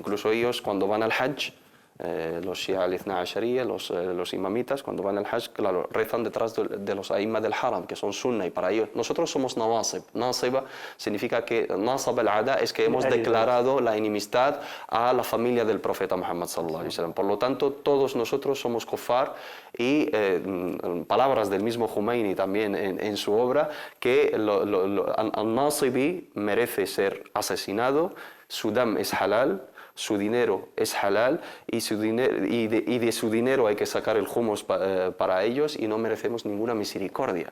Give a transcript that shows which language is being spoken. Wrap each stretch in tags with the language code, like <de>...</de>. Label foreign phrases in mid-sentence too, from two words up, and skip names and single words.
<es>Incluso ellos cuando van al Hajj, los Shia al-Ithna Ashariya, los imamitas, cuando van al Hajj, claro, rezan detrás de los aimma del Haram, que son sunna, y para ellos, nosotros somos nawasib. Nasiba significa que</es> <ar>نصب العداء</ar> <es>es que hemos declarado la enemistad a la familia del profeta Muhammad</es> <ar>صلى الله عليه وسلم.</ar> <es>Por lo tanto, todos nosotros somos kuffar y palabras del mismo Khomeini también en su obra, que al-Nasibi merece ser asesinado, su dam es halal, su dinero es halal y de su dinero hay que sacar el hummus para ellos y no merecemos ninguna misericordia.</es>